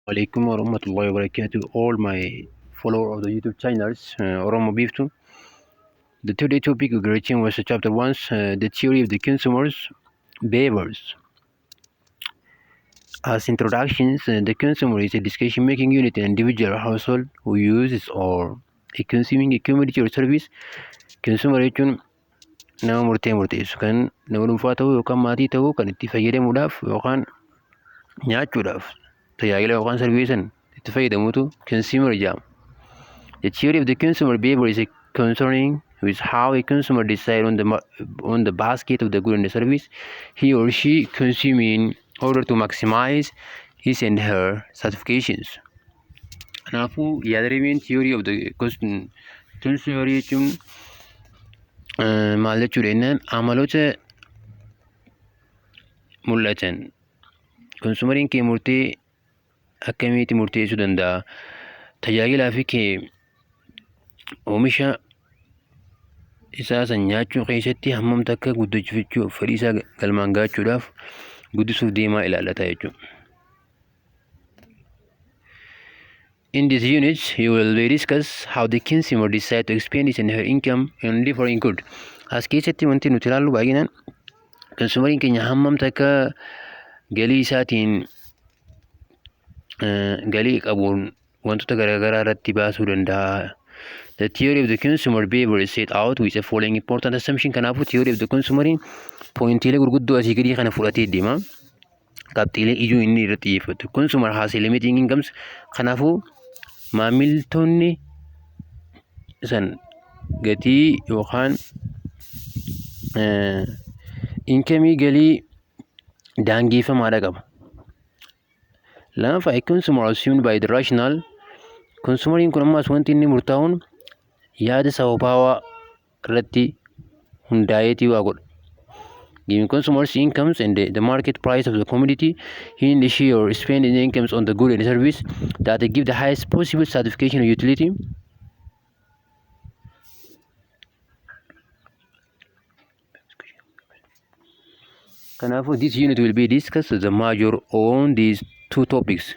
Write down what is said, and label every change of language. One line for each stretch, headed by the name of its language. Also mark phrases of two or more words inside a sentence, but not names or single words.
Arabic: عليكم ورحمة الله وبركاته.
English: All my followers of the YouTube channels, Oromo Biftu. The today topic of greeting was chapter 1, the theory of the consumers' behaviors. As introductions, the consumer is a decision-making unit in an individual household who uses or a consuming a commodity or service.
Oromo: Consumer jechuun nama murteessu kan nama dhuunfaa ta'uu yookaan maatii ta'uu kan itti fayyadamuudhaaf yookaan nyaachuudhaaf tajaajila yookaan sarviisan itti fayyadamutu consumer jedhama.
English: The theory of the consumer behavior is concerning with how a consumer decides on the basket of the good and the service he or she consumes in order to maximize his and her satisfactions.
Oromo: Kanaafuu yaadarimeen
English: theory of the consumer
Oromo: jechuun maal jechuudha jennaan amaloota mul'atan konsumariin kee murtee akkamitti murteessuu danda'a? Tajaajilaa fi kee oomisha isaa san nyaachuu keessatti hammam takka guddachiifachuuf fedhii isaa galmaan gaachuudhaaf guddisuuf deemaa ilaallata jechuudha.
English: In this unit, you will discuss how the consumer decides to expend his and her income on different goods.
Oromo: As keessatti wanti nuti ilaallu baay'inaan konsumariin keenya hammam takka galii isaatiin galii qabuun wantoota garaagaraa irratti baasuu danda'a.
English: The theory of the consumer behavior is set out with the following important assumption.
Oromo: Kanaafuu
English: theory of the consumer
Oromo: pointiilee gurguddoo asii gadii kana fudhatee deema. Qabxiilee ijoo inni irratti xiyyeeffatu.
English: Consumer has a limiting incomes.
Oromo: Kanaafuu maamiltoonni san gatii yookaan inkamii galii daangeffamaadha qaba.
English: Lammaffaa a consumer assumed by the rational.
Oromo: Consumeriin kun ammas wanti inni murtaa'uun yaada sababaawaa irratti hundaa'eetii waa godha.
English: Giving consumers incomes and the market price of the commodity, he and she or spending incomes on the good and service that give the highest possible satisfaction or utility. Kanaafuu this unit will be discussed the major on these two topics.